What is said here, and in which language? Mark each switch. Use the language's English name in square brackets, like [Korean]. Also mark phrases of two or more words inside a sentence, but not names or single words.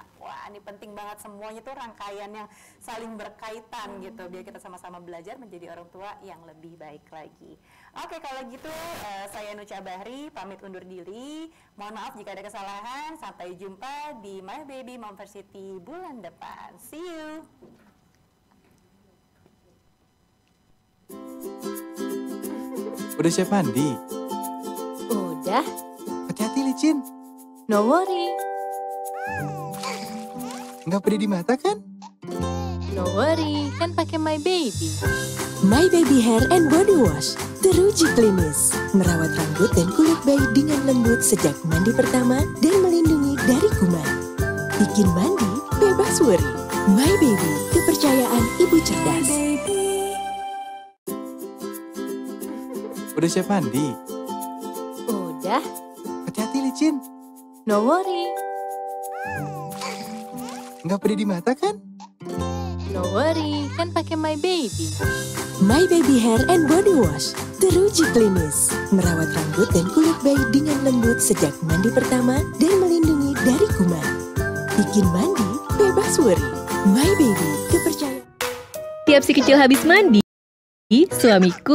[Indonesian] Wah, ini penting banget, semuanya tuh rangkaian yang saling berkaitan gitu, biar kita sama-sama belajar menjadi orang tua yang lebih baik lagi. Oke, kalau gitu saya Nucha Bahri pamit undur diri. Mohon maaf jika ada kesalahan. Sampai jumpa di My Baby Momversity bulan depan. [English] See you. [Indonesian] Udah siap mandi? Udah. Hati-hati licin. [English] No worry. [Indonesian] Nggak pedih di mata kan? [English] No worry, [Indonesian] kan pakai My Baby. My Baby Hair and Body Wash teruji klinis, merawat rambut dan kulit bayi dengan lembut sejak mandi pertama dan melindungi dari kuman. Bikin mandi bebas worry. My Baby, kepercayaan ibu cerdas. Udah siap mandi? Udah, Hati-hati licin. [English] no worry. [Indonesian] Nggak pedih di mata kan? [English] No worry, [Indonesian] kan pakai My Baby. My Baby Hair and Body Wash, teruji klinis. Merawat rambut dan kulit bayi dengan lembut sejak mandi pertama dan melindungi dari kuman. Bikin mandi bebas worry. My Baby, kepercayaan. Tiap si kecil habis mandi, suamiku